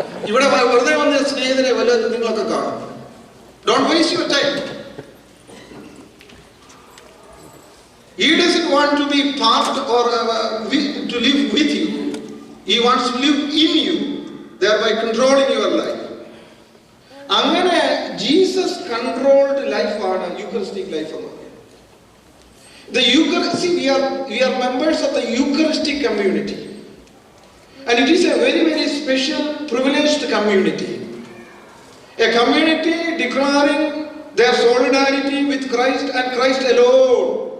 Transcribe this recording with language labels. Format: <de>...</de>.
<ml>ഇവിടെ വെറുതെ വന്ന സ്നേഹിതരെ വല്ലതും നിങ്ങളൊക്കെ കാണും.</ml> <en>Don't waste your time. He doesn't want to be part or to live with you. He wants to live in you, thereby controlling your life.</en> <ml>അങ്ങനെ Jesus controlled ലൈഫാണ് യൂക്കറിസ്റ്റിക് ലൈഫ് എന്ന് പറയുന്നത്.</ml> <en>We are members of the Eucharistic community. And it is a very, very special, privileged community. A community declaring their solidarity with Christ and Christ alone.</en>